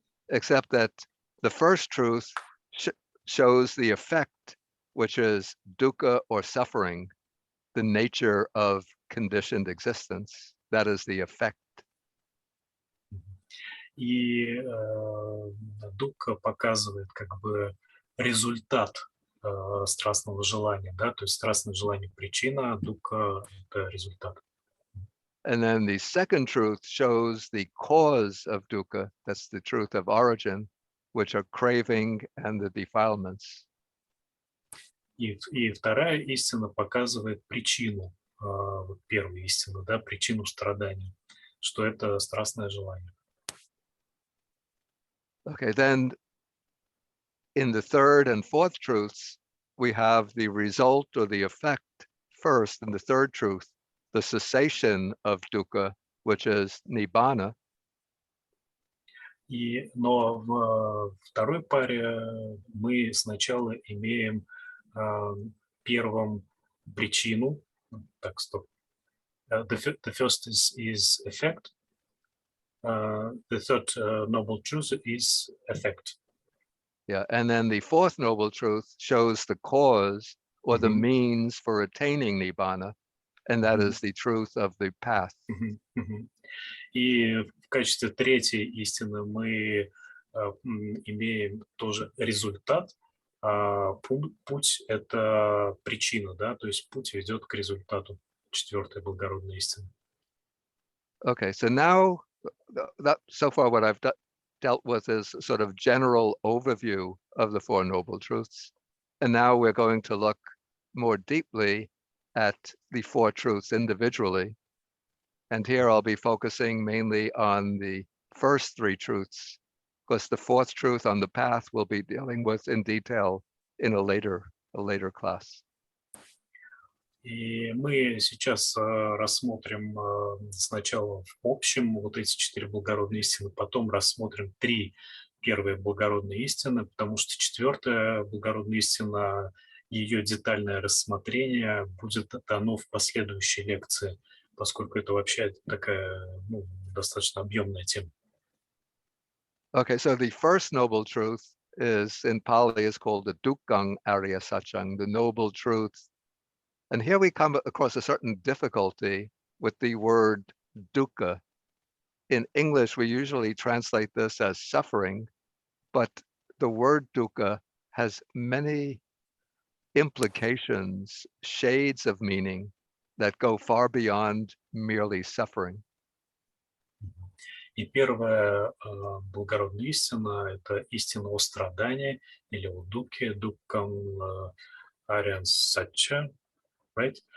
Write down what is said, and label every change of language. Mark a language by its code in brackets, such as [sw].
[en] Except that the first truth shows the effect, which is dukkha or suffering, the nature of conditioned existence. That is the effect. [ru] И дукха показывает как бы результат страстного желания, да, то есть страстное желание причина, а дукха это результат. [en] And then the second truth shows the cause of dukkha, that's the truth of origin, which are craving and the defilements. [ru] И вторая истина показывает причину, первую истину, да, причину страдания, что это страстное желание. [en] Okay, then in the third and fourth truths, we have the result or the effect first in the third truth, the cessation of dukkha, which is nibbana. [ru] Но в второй паре мы сначала имеем первым причину. Так, стоп. [en] The first is effect. The third noble truth is effect. Yeah, and then the fourth noble truth shows the cause or the means for attaining nibbana, and that is the truth of the path. [ru] И в качестве третьей истины мы имеем тоже результат. Путь – это причина, да, то есть путь ведет к результату. Четвертая благородная истина. [en] Okay, so now, so far what I've dealt with is sort of general overview of the Four Noble Truths. And now we're going to look more deeply at the four truths individually. And here I'll be focusing mainly on the first three truths, because the fourth truth on the path we'll be dealing with in detail in a later class. [ru] И мы сейчас рассмотрим сначала в общем вот эти четыре благородные истины, потом рассмотрим три первые благородные истины, потому что четвертая благородная истина, ее детальное рассмотрение будет дано в последующей лекции, поскольку это вообще такая достаточно объемная тема. [en] Okay, so the first noble truth is in Pali is called the Dukkang Arya Satchang, the noble truth. And here we come across a certain difficulty with the word dukkha. In English, we usually translate this as suffering, but the word dukkha has many implications, shades of meaning that go far beyond merely suffering. [ru] И первая благородная истина – это истина о страдании или о дукхе, дуккам ариан сатча, [en] right?